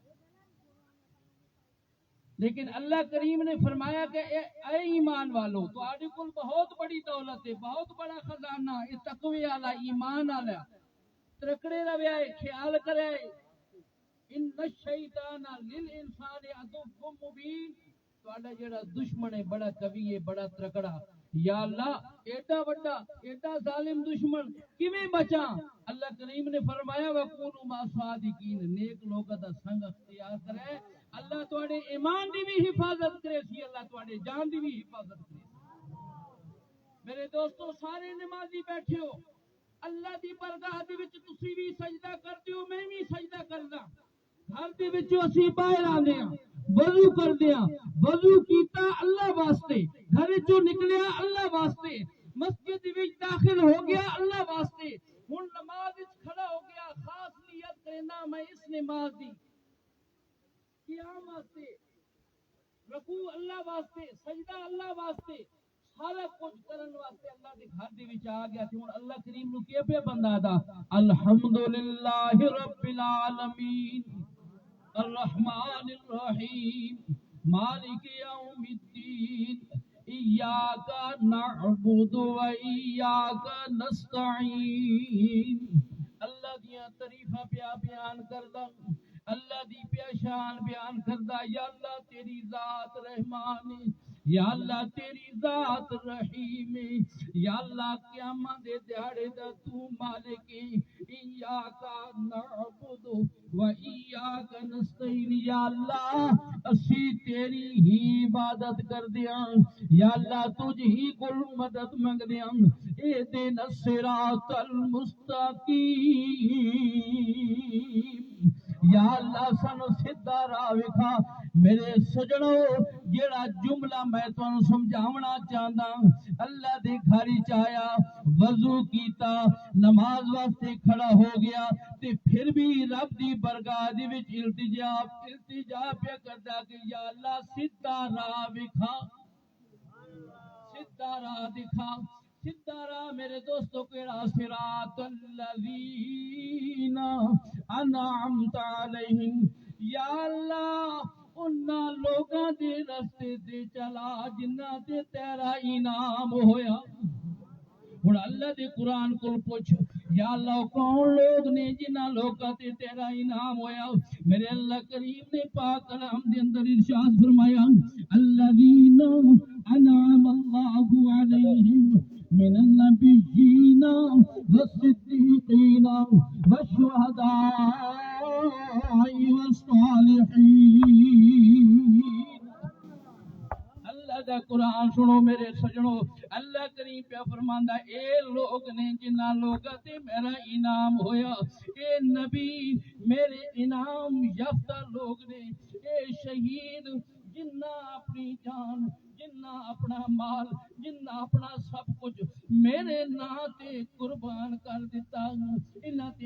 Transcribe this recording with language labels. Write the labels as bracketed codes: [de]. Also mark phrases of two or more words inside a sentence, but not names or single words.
[pa] لیکن اللہ کریم نے فرمایا کہ اے ایمان والو، تواڈے کول بہت بڑی دولت ہے، بہت بڑا خزانہ، یہ تقوی والا، ایمان والا، ترکڑے رویا ہے، خیال کرے، [ar] ان الشیطان للانسان عدو مبین، [pa] تواڈا جڑا دشمن ہے بڑا قوی ہے، بڑا ترکڑا۔ یا اللہ، ایڈا بڑا، ایڈا ظالم دشمن کیویں بچاں؟ اللہ کریم نے فرمایا [ar] وَكُونُوا مَعَ الصَّادِقِينَ، [pa] نیک لوگاں دا سنگ اختیار کرے، اللہ تواڈے ایمان دی بھی حفاظت کرے سی، اللہ تواڈے جان دی بھی حفاظت کرے۔ میرے دوستو، سارے نمازی بیٹھے ہو، اللہ دی بارگاہ دے وچ تسی بھی سجدہ کردے ہو، میں بھی سجدہ کردا۔ گھر دے وچ اسی باہر آندے ہاں، وضو کردے ہاں، وضو کیتا اللہ واسطے، گھر چوں نکلیا اللہ واسطے، مسجد وچ داخل ہو گیا اللہ واسطے، ہن نماز وچ کھڑا ہو گیا، خاص نیت کرنا میں اس نماز دی، قیام واسطے، رکوع اللہ واسطے، سجدہ اللہ واسطے، سارا کچھ کرن واسطے اللہ دے گھر دے وچ آ گیا تے ہن اللہ کریم نو کی پہ بندہ دا [ar] الحمدللہ رب العالمین الرحمن الرحیم مالک یوم الدین ایاک نعبد و ایاک نستعین [pa] اللہ دیاں تعریفاں پیا بیان کردا اللہ دی پیا شان بیان کردا یا اللہ تیری ذات رحمان ہے یا اللہ تیری ذات رحیم ہے یا اللہ قیامت دے دیہاڑے دا تو مالک ہے [ar] ایاک نعبد و ایاک نستعین [pa] یا اللہ اسی تیری ہی عبادت کر دیاں یا اللہ تجھ ہی کول مدد منگ دیاں [ar] اہدنا الصراط المستقیم [pa] یا اللہ سانو سیدھا راہ وکھا میرے سجنو جیڑا جملہ میں تانوں سمجھاونا چاہندا اللہ دے گھر وچ آیا وضو کیتا نماز واسطے کھڑا ہو گیا تے پھر بھی رب دی برگاہ دے وچ التجا پہ کردا کہ یا اللہ سیدھا راہ وکھا سیدھا راہ دکھا سیدھا راہ میرے دوستو کیڑا [ar] صراط الذین انعمت علیہم [pa] یا اللہ انہاں لوگاں دے رستے تے چلا جنہاں تے تیرا انعام ہویا ہن اللہ دے قرآن کو پوچھ یا اللہ کون لوگ نے جنہاں لوگاں تے تیرا انعام ہویا میرے اللہ کریم نے پاک کلام دے اندر ارشاد فرمایا [ar] الذین انعم اللہ علیہم من النبیین والصدیقین والشہداء [pa] والصالحین اللہ دا قرآن سنو میرے سجنو اللہ کریم پہ فرماندا اے لوگ نے جنہاں لوگاں تے میرا انعام ہویا اے نبی میرے انعام یافتہ لوگ نے اے شہید جنہاں اپنی جان جنہاں اپنا مال جنہاں اپنا سب کچھ میرے نام تے قربان کر دیتا انہاں تے